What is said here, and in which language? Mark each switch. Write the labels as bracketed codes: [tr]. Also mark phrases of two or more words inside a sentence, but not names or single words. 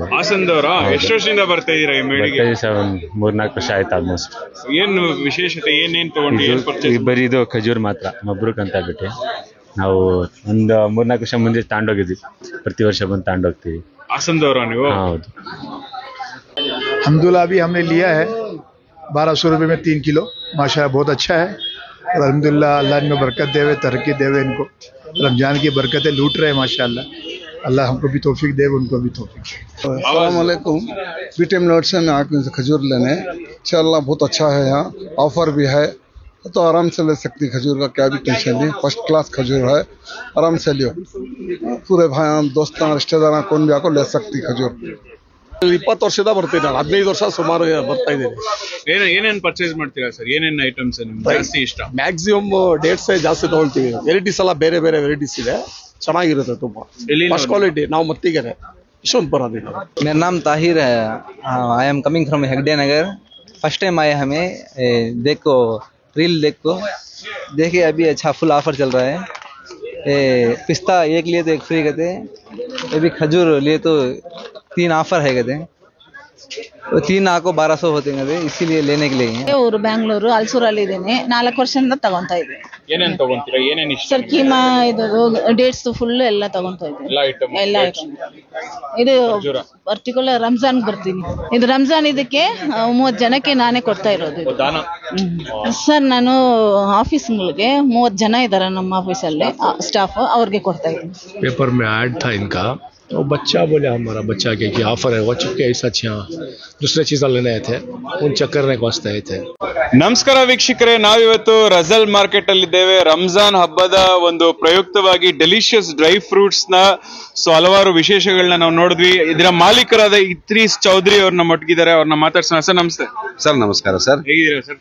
[kn] ಹಾಸನದವರ? ಎಷ್ಟು ವರ್ಷದಿಂದ ಬರ್ತಾ ಇದೀರಾ ಈ ಮಳಿಗೆ? 3-4 ವರ್ಷ ಆಯ್ತು ಆಲ್ಮೋಸ್ಟ್. ಏನು ವಿಶೇಷತೆ, ಏನೇನ್ ತಗೊಂಡು? ಬರೀ ಇದು ಖಜೂರ್ ಮಾತ್ರ, ಮಬ್ರೂಕ್ ಅಂತ ಬಿಟ್ಟು ನಾವು ಒಂದು 3-4 ವರ್ಷ ಮುಂದೆ ತಗೊಂಡೋಗಿದ್ವಿ. ಪ್ರತಿ ವರ್ಷ ಬಂದು ತಗೊಂಡೋಗ್ತೀವಿ. ಹಾಸನದವರ ನೀವು? ಹೌದು. [hi] अल्हम्दुलिल्लाह अभी हमने लिया है 1200 रुपये में 3 किलो. माशाल्लाह बहुत अच्छा है. और अल्हम्दुलिल्लाह अल्लाह इनको बरकत देवे, तरक्की देवे. इनको रमजान की बरकतें लूट रहे हैं माशाल्लाह. अल्लाह हमको भी तौफीक दे, उनको भी तौफीक दे. [ar] السلام عليكم. [hi] बीटीएम नोट से आके खजूर लेने इंशाल्लाह बहुत अच्छा है. यहाँ ऑफर भी है तो आराम से ले सकती. खजूर का क्या भी टेंशन नहीं, [en] first class [hi] खजूर है, आराम से लियो. पूरे भाई दोस्त रिश्तेदार कौन भी आको ले सकती खजूर. [kn] 20 ವರ್ಷದ ಬರ್ತೀನಿ ನಾನು, 15 ವರ್ಷ ಸುಮಾರು ಬರ್ತಾ ಇದ್ದೀನಿ. ಏನೇನ್ ಪರ್ಚೇಸ್ ಮಾಡ್ತೀರಾ ಸರ್? ಏನೇನ್ ಐಟಮ್ಸ್ ನಿಮ್ಗೆ ಜಾಸ್ತಿ ಇಷ್ಟ? [en] maximum dates [kn] ಜಾಸ್ತಿ ತಗೊಳ್ತೀವಿ. ವೆರೈಟೀಸ್ ಎಲ್ಲ ಬೇರೆ ಬೇರೆ ವೆರೈಟೀಸ್ ಇದೆ, ಚೆನ್ನಾಗಿರುತ್ತೆ ತುಂಬಾ. [en] first quality. [kn] ನಾವು ಮತ್ತಿಗೆರೆ ಯಶವಂತಪುರ. [hi] मेरा नाम ताहिर है. [en] I am coming from हेगड़े नगर. [hi] फर्स्ट टाइम आए हमें. देखो रील देखो, देखिए अभी अच्छा [en] full offer [hi] चल रहा है. पिस्ता एक लिए तो एक फ्री कहते हैं. अभी खजूर लिए तो 3 ऑफर है कहते हैं. [kn] 3 ಹಾಕೋ 1200 ಹೋಗ್ತೇನೆ [hi] कहते, इसीलिए लेने के लिए. [kn] ಊರು ಬ್ಯಾಂಗ್ಳೂರು ಅಲ್ಸೂರಲ್ಲಿ ಇದ್ದೇನೆ. 4 ವರ್ಷದಿಂದ ತಗೊಂತಾ ಇದ್ದೀನಿ. ಏನೇನ್ ತಗೊಂತೀರಾ? ಏನೇನ್ ಇಷ್ಟ? ಸರ್ ಕೀಮಾ, ಇದು [en] dates full [kn] ಎಲ್ಲ ತಗೊಂತಾ ಇದ್ದೀನಿ. ಎಲ್ಲ ಐಟಮ್. ಇದು ಪರ್ಟಿಕ್ಯುಲರ್ ರಂಜಾನ್ ಬರ್ತೀನಿ. ಇದು ರಂಜಾನ್, ಇದಕ್ಕೆ 30 ಜನಕ್ಕೆ ನಾನೇ ಕೊಡ್ತಾ ಇರೋದು ಇದು. ಸರ್ ನಾನು ಆಫೀಸ್ಗಳಿಗೆ 30 ಜನ ಇದ್ದಾರೆ ನಮ್ಮ ಆಫೀಸಲ್ಲಿ ಸ್ಟಾಫ್, ಅವ್ರಿಗೆ ಕೊಡ್ತಾ ಇದ್ದೀನಿ. [hi] पेपर में ऐड था इनका, तो बच्चा बोले हमारा बच्चा के कि ऑफर है वो चुके ऐसा दूसरे चीज़ लेने आए थे, उन चक्कर में वास्ते आए थे. [kn] ನಮಸ್ಕಾರ ವೀಕ್ಷಕರೇ, ನಾವಿವತ್ತು ರಜಲ್ ಮಾರ್ಕೆಟ್ ಅಲ್ಲಿ ಇದ್ದೇವೆ. ರಂಜಾನ್ ಹಬ್ಬದ ಒಂದು ಪ್ರಯುಕ್ತವಾಗಿ ಡೆಲಿಷಿಯಸ್ ಡ್ರೈ ಫ್ರೂಟ್ಸ್ ನ ಹಲವಾರು ವಿಶೇಷಗಳನ್ನ ನಾವು ನೋಡಿದ್ವಿ. ಇದರ ಮಾಲೀಕರಾದ ಇತ್ರೀಸ್ ಚೌಧರಿ ಅವ್ರನ್ನ ಮಟ್ಗಿದ್ದಾರೆ, ಅವ್ರನ್ನ ಮಾತಾಡ್ಸೋಣ. ಸರ್ ನಮಸ್ತೆ. ಸರ್ ನಮಸ್ಕಾರ ಸರ್. ಹೇಗಿದ್ದೀರಾ ಸರ್?